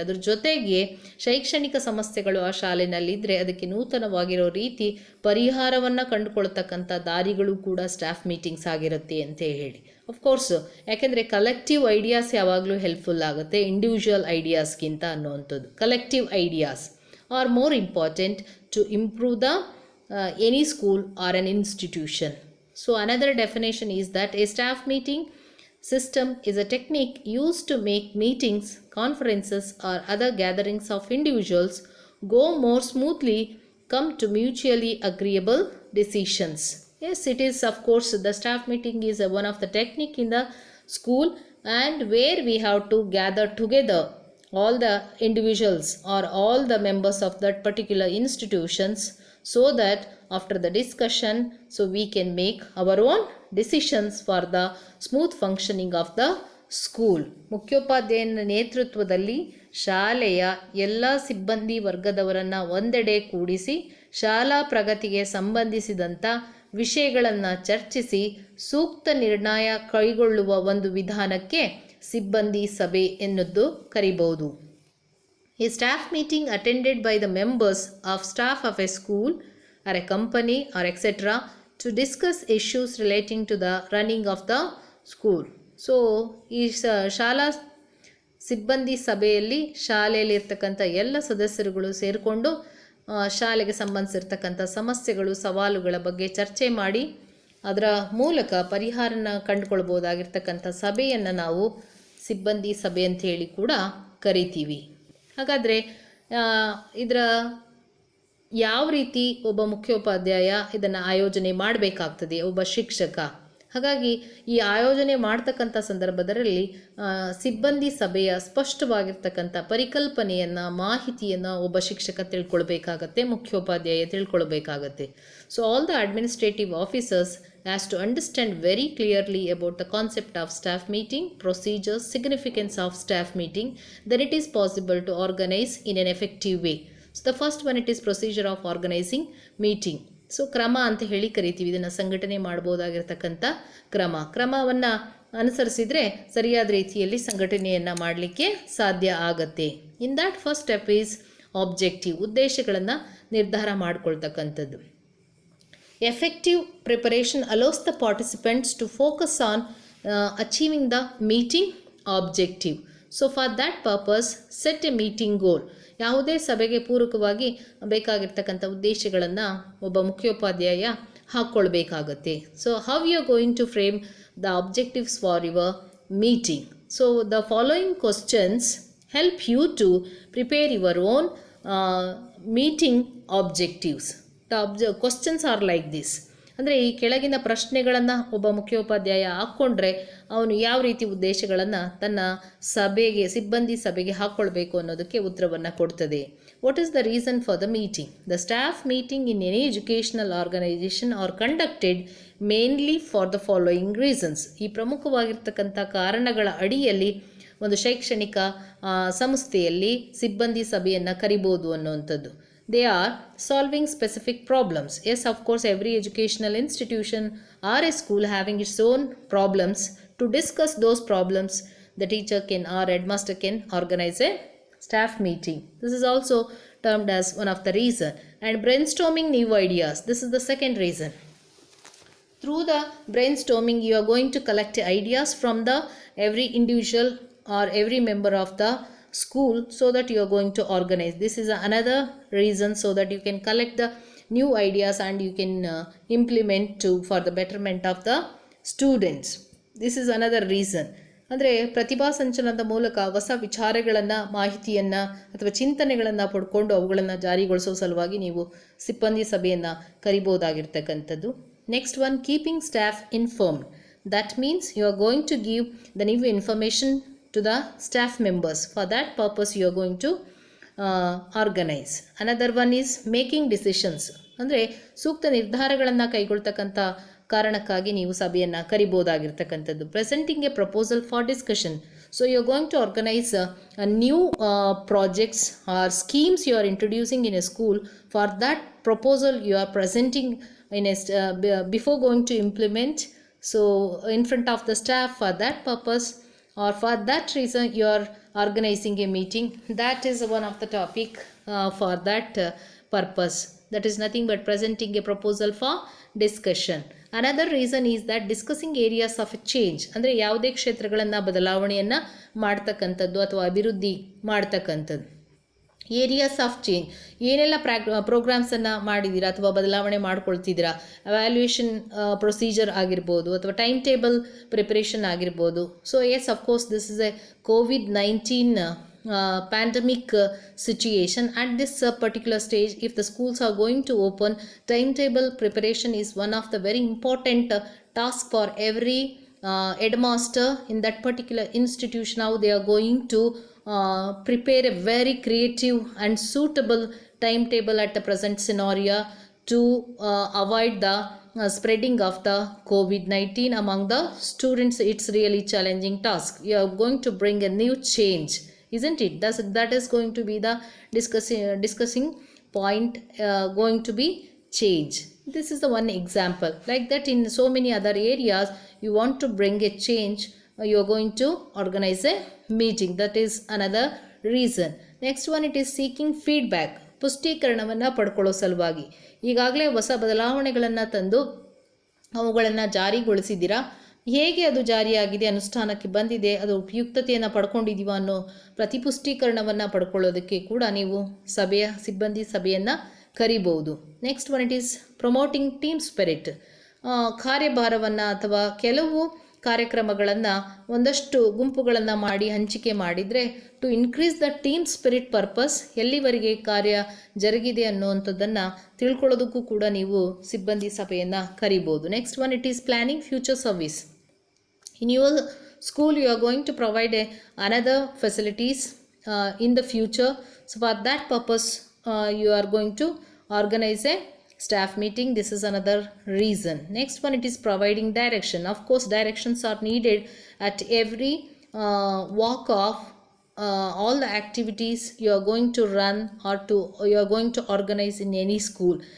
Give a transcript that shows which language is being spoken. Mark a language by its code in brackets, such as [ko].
[kn] ಅದ್ರ ಜೊತೆಗೆ ಶೈಕ್ಷಣಿಕ ಸಮಸ್ಯೆಗಳು ಆ ಶಾಲೆನಲ್ಲಿದ್ದರೆ ಅದಕ್ಕೆ ನೂತನವಾಗಿರೋ ರೀತಿ ಪರಿಹಾರವನ್ನು ಕಂಡುಕೊಳ್ತಕ್ಕಂಥ ದಾರಿಗಳು ಕೂಡ ಸ್ಟಾಫ್ ಮೀಟಿಂಗ್ಸ್ ಆಗಿರುತ್ತೆ ಅಂತ ಹೇಳಿ. ಅಫ್ಕೋರ್ಸ್ ಯಾಕೆಂದರೆ ಕಲೆಕ್ಟಿವ್ ಐಡಿಯಾಸ್ ಯಾವಾಗಲೂ ಹೆಲ್ಪ್ಫುಲ್ ಆಗುತ್ತೆ ಇಂಡಿವಿಜುವಲ್ ಐಡಿಯಾಸ್ಗಿಂತ ಅನ್ನುವಂಥದ್ದು. [en] Collective ideas are more important to improve the any school or an institution. So another definition is that a staff meeting system is a technique used to make meetings, conferences or other gatherings of individuals go more smoothly, come to mutually agreeable decisions. Yes, it is of course the staff meeting is one of the technique in the school, and where we have to gather together all the individuals or all the members of that particular institutions, so that after the discussion so we can make our own decisions for the smooth functioning of the school. [kn] ಮುಖ್ಯೋಪಾಧ್ಯಾಯನ ನೇತೃತ್ವದಲ್ಲಿ ಶಾಲೆಯ ಎಲ್ಲ ಸಿಬ್ಬಂದಿ ವರ್ಗದವರನ್ನು ಒಂದೆಡೆ ಕೂಡಿಸಿ ಶಾಲಾ ಪ್ರಗತಿಗೆ ಸಂಬಂಧಿಸಿದಂಥ ವಿಷಯಗಳನ್ನು ಚರ್ಚಿಸಿ ಸೂಕ್ತ ನಿರ್ಣಯ ಕೈಗೊಳ್ಳುವ ಒಂದು ವಿಧಾನಕ್ಕೆ ಸಿಬ್ಬಂದಿ ಸಭೆ ಎನ್ನುವುದು ಕರಿಬಹುದು. [en] A staff meeting attended by the members of staff of a school or a company or etc. to discuss issues relating to the running of the school. [kn] So ಈ ಶಾಲಾ ಸಿಬ್ಬಂದಿ ಸಭೆಯಲ್ಲಿ ಶಾಲೆಯಲ್ಲಿ ಇರ್ತಕ್ಕಂಥ ಎಲ್ಲ ಸದಸ್ಯರುಗಳು ಸೇರಿಕೊಂಡು ಶಾಲೆಗೆ ಸಂಬಂಧಿಸಿರ್ತಕ್ಕಂಥ ಸಮಸ್ಯೆಗಳು ಸವಾಲುಗಳ ಬಗ್ಗೆ ಚರ್ಚೆ ಮಾಡಿ ಅದರ ಮೂಲಕ ಪರಿಹಾರನ ಕಂಡುಕೊಳ್ಬೋದಾಗಿರ್ತಕ್ಕಂಥ ಸಭೆಯನ್ನು ನಾವು ಸಿಬ್ಬಂದಿ ಸಭೆ ಅಂತ ಹೇಳಿ ಕೂಡ ಕರಿತೀವಿ. ಹಾಗಾದರೆ ಇದರ ಯಾವ ರೀತಿ ಒಬ್ಬ ಮುಖ್ಯೋಪಾಧ್ಯಾಯ ಇದನ್ನು ಆಯೋಜನೆ ಮಾಡಬೇಕಾಗ್ತದೆ, ಒಬ್ಬ ಶಿಕ್ಷಕ? ಹಾಗಾಗಿ ಈ ಆಯೋಜನೆ ಮಾಡ್ತಕ್ಕಂಥ ಸಂದರ್ಭದಲ್ಲಿ ಸಿಬ್ಬಂದಿ ಸಭೆಯ ಸ್ಪಷ್ಟವಾಗಿರ್ತಕ್ಕಂಥ ಪರಿಕಲ್ಪನೆಯನ್ನು ಮಾಹಿತಿಯನ್ನು ಒಬ್ಬ ಶಿಕ್ಷಕ ತಿಳ್ಕೊಳ್ಬೇಕಾಗತ್ತೆ, ಮುಖ್ಯೋಪಾಧ್ಯಾಯ ತಿಳ್ಕೊಳ್ಬೇಕಾಗತ್ತೆ. [en] So all the administrative officers has to understand very clearly about the concept of staff meeting, procedures, significance of staff meeting, then it is possible to organize in an effective way. So the first one, it is procedure of organizing meeting. [kn] So ಕ್ರಮ ಅಂತ ಹೇಳಿ ಕರಿತೀವಿ ಇದನ್ನು. ಸಂಘಟನೆ ಮಾಡ್ಬೋದಾಗಿರ್ತಕ್ಕಂಥ ಕ್ರಮವನ್ನು ಅನುಸರಿಸಿದರೆ ಸರಿಯಾದ ರೀತಿಯಲ್ಲಿ ಸಂಘಟನೆಯನ್ನು ಮಾಡಲಿಕ್ಕೆ ಸಾಧ್ಯ ಆಗತ್ತೆ. [en] in that first step is objective, [kn] ಉದ್ದೇಶಗಳನ್ನು ನಿರ್ಧಾರ ಮಾಡ್ಕೊಳ್ತಕ್ಕಂಥದ್ದು. [en] Effective preparation allows the participants to focus on achieving the meeting objective. So for that purpose, set a meeting goal. [kn] ಯಾವುದೇ ಸಭೆಗೆ ಪೂರಕವಾಗಿ ಬೇಕಾಗಿರ್ತಕ್ಕಂಥ ಉದ್ದೇಶಗಳನ್ನು ಒಬ್ಬ ಮುಖ್ಯೋಪಾಧ್ಯಾಯ ಹಾಕ್ಕೊಳ್ಬೇಕಾಗತ್ತೆ. [en] So how you are going to frame the objectives for your meeting? So the following questions help you to prepare your own meeting objectives. The questions are like this. [kn] ಅಂದರೆ ಈ ಕೆಳಗಿನ ಪ್ರಶ್ನೆಗಳನ್ನು ಒಬ್ಬ ಮುಖ್ಯೋಪಾಧ್ಯಾಯ ಹಾಕ್ಕೊಂಡ್ರೆ ಅವನು ಯಾವ ರೀತಿ ಉದ್ದೇಶಗಳನ್ನು ತನ್ನ ಸಿಬ್ಬಂದಿ ಸಭೆಗೆ ಹಾಕ್ಕೊಳ್ಬೇಕು ಅನ್ನೋದಕ್ಕೆ ಉತ್ತರವನ್ನು ಕೊಡ್ತದೆ. [en] What is the reason for the meeting? The staff meeting in any educational organisation are conducted mainly for the following reasons. [kn] ಈ ಪ್ರಮುಖವಾಗಿರ್ತಕ್ಕಂಥ ಕಾರಣಗಳ ಅಡಿಯಲ್ಲಿ ಒಂದು ಶೈಕ್ಷಣಿಕ ಸಂಸ್ಥೆಯಲ್ಲಿ ಸಿಬ್ಬಂದಿ ಸಭೆಯನ್ನು ಕರಿಬೋದು ಅನ್ನುವಂಥದ್ದು. [en] They are solving specific problems. Yes, of course, every educational institution or a school having its own problems. To discuss those problems, the teacher can or headmaster can organize a staff meeting. This is also termed as one of the reason. And brainstorming new ideas. This is the second reason. Through the brainstorming, you are going to collect ideas from the every individual or every member of the school, so that you are going to organize. This is another reason, so that you can collect the new ideas and you can implement for the betterment of the students. This is another reason. [kn] ಅಂದರೆ ಪ್ರತಿಭಾ ಸಂಚಲನದ ಮೂಲಕ ಹೊಸ ವಿಚಾರಗಳನ್ನು, ಮಾಹಿತಿಯನ್ನು ಅಥವಾ ಚಿಂತನೆಗಳನ್ನು ಪಡ್ಕೊಂಡು ಅವುಗಳನ್ನು ಜಾರಿಗೊಳಿಸೋ ಸಲುವಾಗಿ ನೀವು ಸಿಬ್ಬಂದಿ ಸಭೆಯನ್ನು ಕರಿಬೋದಾಗಿರ್ತಕ್ಕಂಥದ್ದು. [en] Next one, keeping staff informed. That means you are going to give the new information to the staff members. For that purpose you are going to organize. Another one is making decisions. [kn] ಅಂದರೆ ಸೂಕ್ತ ನಿರ್ಧಾರಗಳನ್ನು ಕೈಗೊಳ್ತಕ್ಕಂಥ ಕಾರಣಕ್ಕಾಗಿ ನೀವು ಸಭೆಯನ್ನು ಕರಿಬೋದಾಗಿರ್ತಕ್ಕಂಥದ್ದು. [en] Presenting a proposal for discussion. So you are going to organise new projects or schemes you are introducing in a school. For that proposal you are presenting in a before going to implement, so in front of the staff. For that purpose or for that reason you are organizing a meeting. That is one of the topic for that purpose. That is nothing but presenting a proposal for discussion. Another reason is that discussing areas of a change. [kn] ಅಂದರೆ ಯಾವುದೇ ಕ್ಷೇತ್ರಗಳನ್ನು ಬದಲಾವಣೆಯನ್ನು ಮಾಡ್ತಕ್ಕಂಥದ್ದು ಅಥವಾ ಅಭಿವೃದ್ಧಿ ಮಾಡ್ತಕ್ಕಂಥದ್ದು. [en] areas of change, [kn] ಏನೆಲ್ಲ ಪ್ರೋಗ್ರಾಮ್ಸನ್ನು ಮಾಡಿದ್ದೀರಾ ಅಥವಾ ಬದಲಾವಣೆ ಮಾಡ್ಕೊಳ್ತಿದ್ದೀರಾ, ಅವ್ಯಾಲ್ಯೂಯೇಷನ್ ಪ್ರೊಸೀಜರ್ ಆಗಿರ್ಬೋದು ಅಥವಾ ಟೈಮ್ ಟೇಬಲ್ ಪ್ರಿಪರೇಷನ್ ಆಗಿರ್ಬೋದು. [en] So yes, of course this is a COVID-19 pandemic situation. At this particular stage, if the schools are going to open, timetable preparation is one of the very important task for every headmaster in that particular institution. Now they are going to prepare a very creative and suitable timetable at the present scenario to avoid the spreading of the COVID-19 among the students. It's really challenging task. You are going to bring a new change, isn't it? That is going to be the discussing point, going to be change. This is the one example. Like that, in so many other areas you want to bring a change, you are going to organize a meeting. That is another reason. Next one, it is seeking feedback. [kn] ಪುಷ್ಟೀಕರಣವನ್ನು ಪಡ್ಕೊಳ್ಳೋ ಸಲುವಾಗಿ. ಈಗಾಗಲೇ ಹೊಸ ಬದಲಾವಣೆಗಳನ್ನು ತಂದು ಅವುಗಳನ್ನು ಜಾರಿಗೊಳಿಸಿದ್ದೀರಾ, ಹೇಗೆ ಅದು ಜಾರಿಯಾಗಿದೆ, ಅನುಷ್ಠಾನಕ್ಕೆ ಬಂದಿದೆ, ಅದು ಉಪಯುಕ್ತತೆಯನ್ನು ಪಡ್ಕೊಂಡಿದ್ದೀವ ಅನ್ನೋ ಪ್ರತಿಪುಷ್ಟೀಕರಣವನ್ನು ಪಡ್ಕೊಳ್ಳೋದಕ್ಕೆ ಕೂಡ ನೀವು ಸಿಬ್ಬಂದಿ ಸಭೆಯನ್ನು ಕರಿಬಹುದು. [en] Next one, it is promoting team spirit. [kn] ಕಾರ್ಯಭಾರವನ್ನು ಅಥವಾ ಕೆಲವು ಕಾರ್ಯಕ್ರಮಗಳನ್ನು ಒಂದಷ್ಟು ಗುಂಪುಗಳನ್ನು ಮಾಡಿ ಹಂಚಿಕೆ ಮಾಡಿದರೆ [en] to increase the team spirit purpose, [kn] ಎಲ್ಲಿವರೆಗೆ ಕಾರ್ಯ ಜರುಗಿದೆ ಅನ್ನುವಂಥದ್ದನ್ನು ತಿಳ್ಕೊಳ್ಳೋದಕ್ಕೂ ಕೂಡ ನೀವು ಸಿಬ್ಬಂದಿ ಸಭೆಯನ್ನು ಕರಿಬೋದು. [en] Next one, it is planning future service. In your school you are going to provide another facilities in the future. So for that purpose you are going to organize a staff meeting. This is another reason. Next one, it is providing direction. Of course directions are needed at every walk of all the activities you are going to run or you are going to organize in any school.